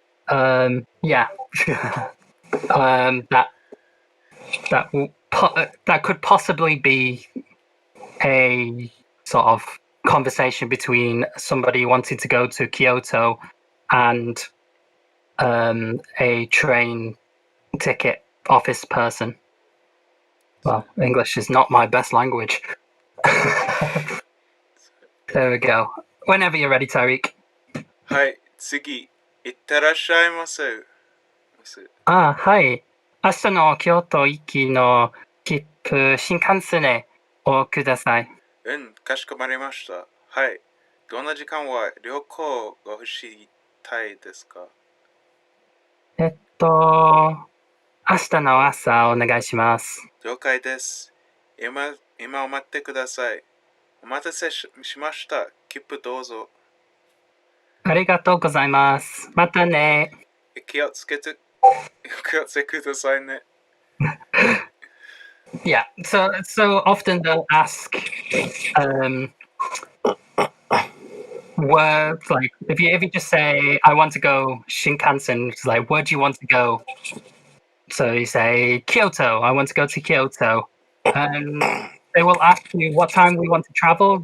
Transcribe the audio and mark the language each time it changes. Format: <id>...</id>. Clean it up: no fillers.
<en>That could possibly be a sort of conversation between somebody wanting to go to Kyoto and a train ticket office person. Well, English is not my best language. There we go. Whenever you're ready, Tyriq.</en> <ja>はい、次、いってらっしゃいませ。はい。明日の京都行きの切符、新幹線でおください。かしこまりました。はい。どんな時間は旅行が欲しいたいですか？明日の朝お願いします。了解です。今を待ってください。お待たせしました。切符どうぞ。ありがとうございます。またね。気をつけてくださいね。</ja> <en>Yeah, so often they'll ask words like if you just say I want to go Shinkansen, it's like where do you want to go? So you say Kyoto, I want to go to Kyoto. They will ask you what time we want to travel.</en>